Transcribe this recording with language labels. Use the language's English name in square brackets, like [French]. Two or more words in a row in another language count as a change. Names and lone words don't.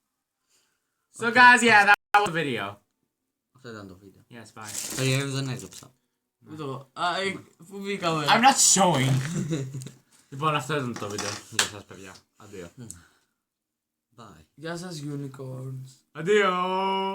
[English] So guys, yeah, that was the video. [Greek] Αυτό ήταν το βίντεο. [English] Yes, bye. [Greek] Το γεύμα δεν έγραψα. Ούτε εγώ. Πού μπήκαμε. [English] I'm not showing. [Greek] Λοιπόν, αυτό ήταν το βίντεο. Γεια σας, παιδιά. Αντίο. [English] Bye. [Greek] Γεια σας unicorns. Αντίο.